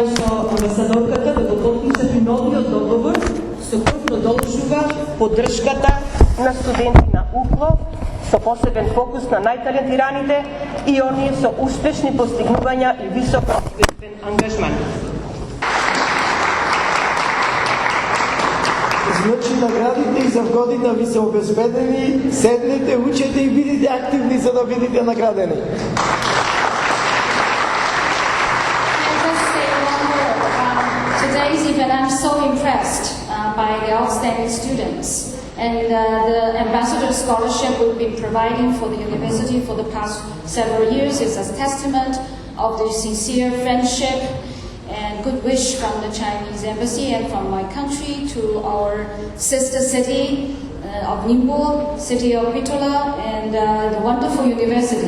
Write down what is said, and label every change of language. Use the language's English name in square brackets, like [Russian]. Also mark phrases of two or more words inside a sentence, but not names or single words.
[Macedonian] со амбасадорката да го подпишат и новиот договор со кој продолжува поддршката на студенти на УКЛО со посебен фокус на најталентираните и оние со успешни постигнувања и висок професионален ангажман. Значи наградите и за година ви се обезбедени, седнете, учете и бидете активни за да бидете наградени. [English] Today's event, I'm so impressed by the outstanding students and the ambassador scholarship we've been providing for the university for the past several years is a testament of the sincere friendship and good wish from the Chinese embassy and from my country to our sister city of Ningbo, city of Bitola, and the wonderful university.